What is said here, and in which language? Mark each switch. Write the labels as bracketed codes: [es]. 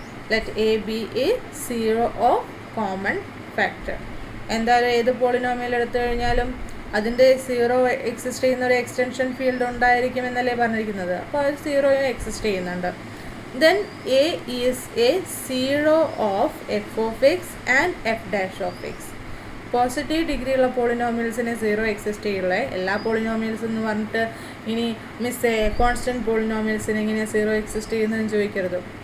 [en] Let a be a zero of common factor. [ml] എന്തായാലും ഏത് polynomial എടുത്തു കഴിഞ്ഞാലും അതിൻ്റെ സീറോ എക്സിസ്റ്റ് ചെയ്യുന്ന ഒരു എക്സ്റ്റൻഷൻ ഫീൽഡ് ഉണ്ടായിരിക്കും എന്നല്ലേ പറഞ്ഞിരിക്കുന്നത്. അപ്പോൾ അത് സീറോയും എക്സിസ്റ്റ് ചെയ്യുന്നുണ്ട്. [en] Then a is a zero of f of x and f dash of x. [ml] Positive ഡിഗ്രിയുള്ള പോളിനോമിയൽസിനെ zero exist ചെയ്യുള്ള എല്ലാ പോളിനോമിയൽസ് എന്ന് പറഞ്ഞിട്ട് ഇനി മിസ്സേ കോൺസ്റ്റൻറ്റ് പോളിനോമിയൽസിനെ ഇങ്ങനെ സീറോ എക്സിസ്റ്റ് ചെയ്യുന്നതെന്ന് ചോദിക്കരുത്.